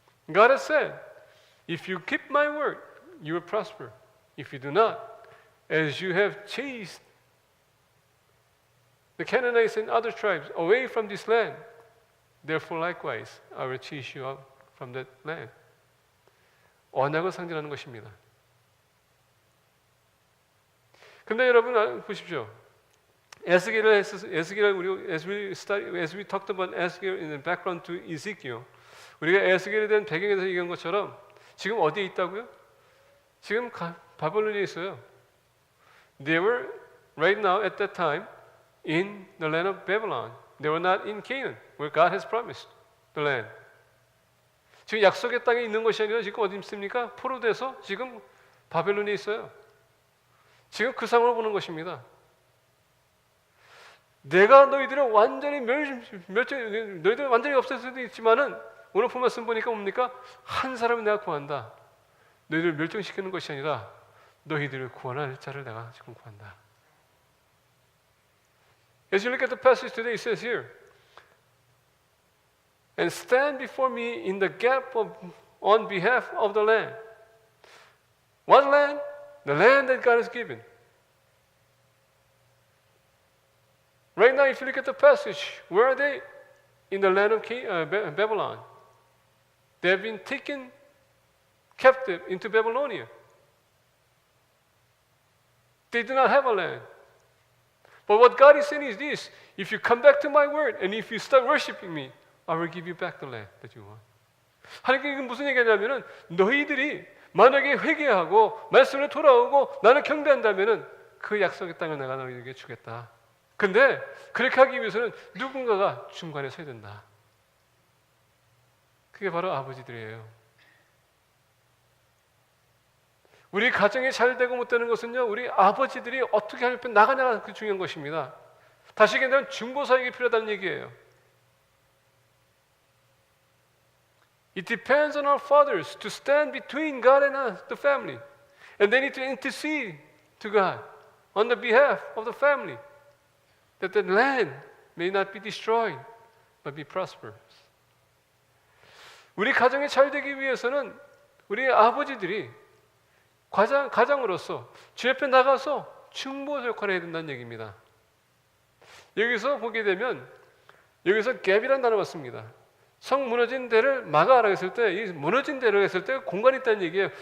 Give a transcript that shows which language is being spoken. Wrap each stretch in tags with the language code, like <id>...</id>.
<en>God has said, if you keep my word, you will prosper. If you do not, as you have chased the Canaanites and other tribes away from this land, therefore likewise I will chase you out from that land.</en> <ko>언약을 상징하는 것입니다. 근데 여러분 보십시오. 에스겔을 우리</ko> <en>as we talked about Ezekiel in the background to Ezekiel,</en> <ko>우리가 에스겔에 대한 배경에서 얘기한 것처럼 지금 어디에 있다고요? 지금 바벨론에 있어요. They were right now at that time in the land of Babylon. They were not in Canaan, where God has promised the land. 지금 약속의 땅에 있는 것이 아니라 지금 어디 있습니까? 포로돼서 지금 바벨론에 있어요. 지금 그 상황을 보는 것입니다. 내가 너희들을 완전히 너희들 완전히 없앨 수도 있지만은 오늘 본 말씀 보니까 뭡니까? 한 사람을 내가 구한다. 너희들을 멸종시키는 것이 아니라 너희들을 구원할 자를 내가 지금 구한다.</ko> <en>As you look at the passage today, it says here, and stand before me in the gap on behalf of the land. What land? The land that God has given. Right now, if you look at the passage, where are they? In the land of Babylon. They have been taken captive into Babylonia. They do not have a land. But what God is saying is this: if you come back to my word and if you start worshiping me, I will give you back the land that you want.</en> <ko>하나님께 무슨 얘기하냐면은 너희들이 만약에 회개하고 말씀으로 돌아오고 나를 경배한다면은 그 약속의 땅을 내가 너희에게 주겠다. 근데 그렇게 하기 위해서는 누군가가 중간에 서야 된다. 그게 바로 아버지들이에요. 우리 가정이 잘 되고 못 되는 것은요, 우리 아버지들이 어떻게 하면 나가냐가 그 중요한 것입니다. 다시 얘기하면 중보사역이 필요하다는 얘기예요.</ko> <en>It depends on our fathers to stand between God and us, the family. And they need to intercede to God on the behalf of the family. That the land may not be destroyed, but be prosperous.</en> <ko>우리 가정이 잘 되기 위해서는 우리 아버지들이 가장으로서 주 옆에 나가서 중보 역할을 해야 된다는 얘기입니다. 여기서 보게 되면 여기서 갭이라는 단어가 씁니다. 성 무너진 데를 막아라 했을 때 이 무너진 데를 했을 때 공간이 있다는 얘기예요.</ko>